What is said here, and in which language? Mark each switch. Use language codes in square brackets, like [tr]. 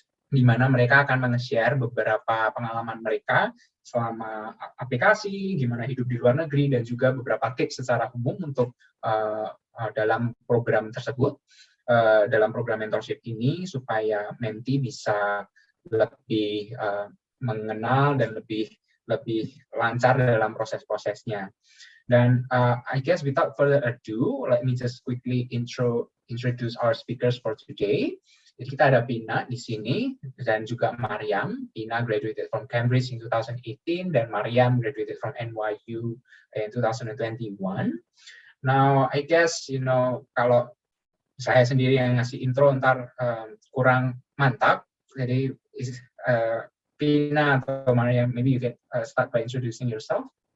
[id] di mana mereka akan men-share beberapa pengalaman mereka selama aplikasi, gimana hidup di luar negeri, dan juga beberapa tips secara umum untuk dalam program tersebut, dalam program mentorship ini, supaya menti bisa lebih mengenal dan lebih lancar dalam proses-prosesnya. [en] Dan I guess without further ado, let me just quickly introduce our speakers for today. [id] Jadi kita ada Pina di sini dan juga Mariam. [en] Pina graduated from Cambridge in 2018 dan Mariam graduated from NYU in 2021. Now, I guess [id] kalau saya sendiri yang ngasih intro ntar kurang mantap. Jadi Pina atau Mariam, [en] maybe you can start by introducing yourself.